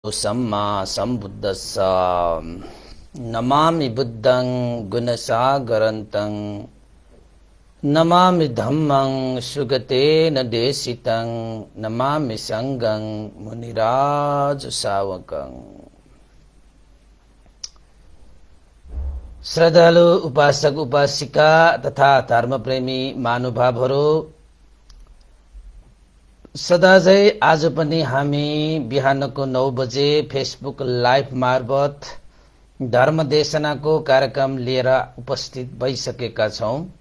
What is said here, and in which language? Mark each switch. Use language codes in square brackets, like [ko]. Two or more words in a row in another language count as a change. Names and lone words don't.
[pi] सम्मा सम्बुद्धस्स नमामि बुद्धं गुणसागरन्तं नमामि धम्मं सुगतेन देशितं नमामि संघं मुनिराज सावकं। [ne] श्रद्धालु उपासक उपासिका तथा धर्मप्रेमी महानुभावहरू, सदाझै आज पनि हामी बिहानको 9 बजे फेसबुक लाइभ मार्फत धर्मदेशनाको कार्यक्रम लिएर उपस्थित भइसकेका छौं